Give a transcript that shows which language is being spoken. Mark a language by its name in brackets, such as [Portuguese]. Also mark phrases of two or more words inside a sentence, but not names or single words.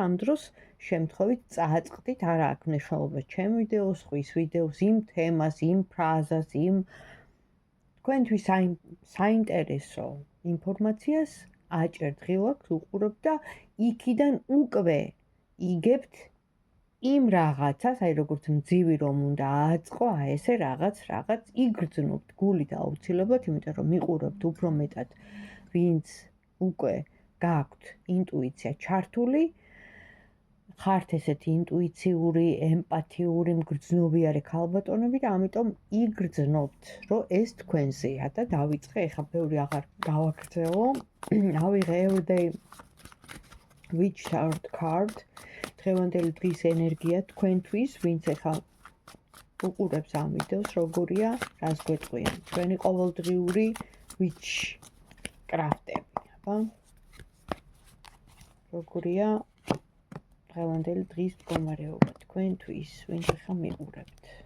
[Georgian] ამ დროს შემთხვევით წააწყდით, არ აქვს მნიშვნელობა ჩემ ვიდეოს, ხვის ვიდეოს, იმ თემას, იმ ფრაზას, იმ თქვენთვის საინტერესო ინფორმაციას აჭერთ ღილაკს, უყურებთ და იქიდან უკვე იგებთ იმ რაღაცას, აი როგორც მძივი რომ უნდა ააწყო, აი ესე რაღაც იგრძნობთ გულით აუცილებლად, იმიტომ რომ მიყურებთ უფრო მეტად, ვინც უკვე გაქვთ ინტუიცია ჩართული, ხართ ესეთი ინტუიციური, ემპათიური, მგრძნობიარე ქალბატონები და ამიტომ იგრძნობთ, რომ ეს თქვენზეა და დავიწყე, ეხლა ბევრი აღარ გავაგრძელო, ავიღე [English] everyday witch tarot card, [Georgian] დღევანდელი დღის ენერგია თქვენთვის, ვინც ეხლა უყურებს ამ ვიდეოს, როგორია, რას გვეტყვიან ჩვენი ყოველდღიური [English] witch კრაფტები, [Georgian] აბა? როგორია დღევანდელი დღის მდგომარეობა თქვენთვის, ვინც ეხლა მიყურებთ.